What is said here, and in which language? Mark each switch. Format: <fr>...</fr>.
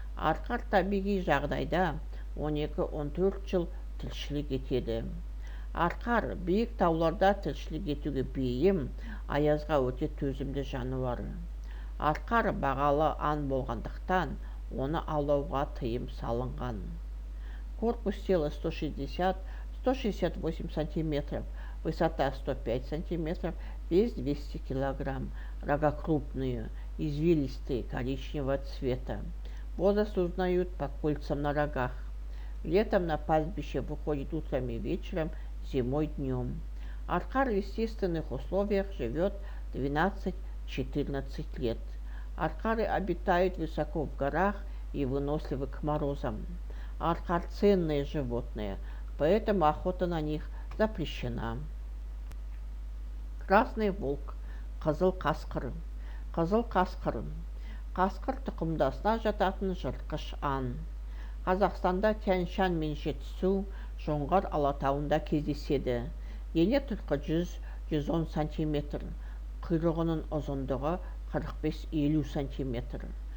<kk>Арқар табиғи жағдайда 12-14 жыл тіршілік етеді. Арқар биік тауларда тіршілік етуге бейім, аязға өте төзімді жануар. Арқар бағалы ан болғандықтан, оны аулауға тыйым салынған.</kk> <ru>Корпус тела 160-168 сантиметров, высота 105 сантиметров, вес 200 килограмм, рога крупные, извилистые, коричневого цвета. Возраст узнают по кольцам на рогах. Летом на пастбище выходит утром и вечером, зимой днем. Аркар в естественных условиях живет 12-14 лет. Аркары обитают высоко в горах и выносливы к морозам. Аркар ценные животные, поэтому охота на них запрещена. Красный волк,</ru> <kk>қызыл қасқыр. Қызыл қасқыр. Қасқыр тұқымдасына жататын жыртқыш ан. Қазақстанда Тянь-Шань мен Жетісу, Жоңғар алатауында кездеседі. Дене тұрқы 100-110 сантиметр. Құйрығының ұзындығы 45-50 сантиметр.</kk>